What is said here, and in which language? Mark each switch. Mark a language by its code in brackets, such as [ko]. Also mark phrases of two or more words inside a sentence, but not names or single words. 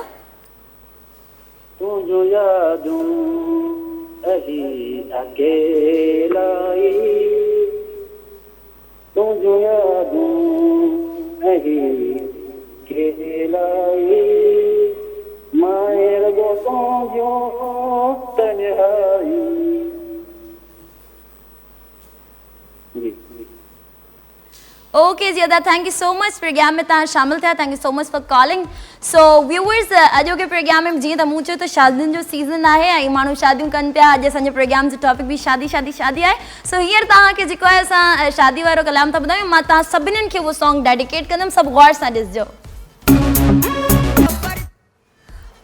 [sd] तुंहिंजो यादूं अही अकेलाई, तुंहिंजो यादूं अही अकेलाई, माए रगो तुंहिंजो तन्हाई। ओके जी अदा, [en] thank you so much [sd] प्रोग्राम में तव्हां शामिल थिया, [en] thank you so much for calling. so viewers, [sd] अॼु के प्रोग्राम में जीअं त मूं चयो त शादियुनि जो सीज़न आहे ऐं माण्हू शादियूं कनि पिया। अॼु असांजे प्रोग्राम जो टॉपिक बि शादी शादी शादी आहे। सो हींअर तव्हांखे जेको आहे असां शादी वारो कलाम था ॿुधायूं, मां तव्हां सभिनीनि खे उहो [en] song dedicate [sd] कंदमि, सभु गौर सां ॾिसजो।